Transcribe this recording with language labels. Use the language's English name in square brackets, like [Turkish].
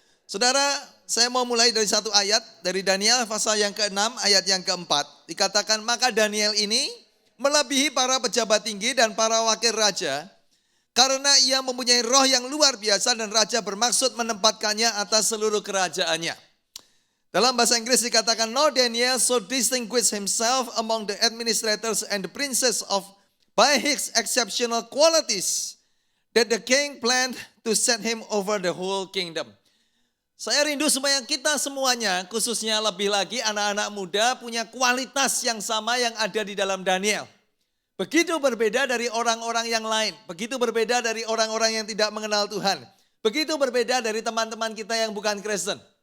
[Indonesian] Saudara, saya mau mulai dari satu ayat dari Daniel pasal yang ke-6 ayat yang ke-4. Dikatakan maka Daniel ini melebihi para pejabat tinggi dan para wakil raja karena ia mempunyai roh yang luar biasa dan raja bermaksud menempatkannya atas seluruh kerajaannya. Dalam bahasa Inggris dikatakan, [English] no Daniel so distinguished himself among the administrators and the princes by his exceptional qualities that the king planned to set him over the whole kingdom. [Indonesian] Saya rindu supaya kita semuanya, khususnya lebih lagi anak-anak muda, punya kualitas yang sama yang ada di dalam Daniel. Begitu berbeda dari orang-orang yang lain, begitu berbeda dari orang-orang yang tidak mengenal Tuhan, begitu berbeda dari teman-teman kita yang bukan Kristen.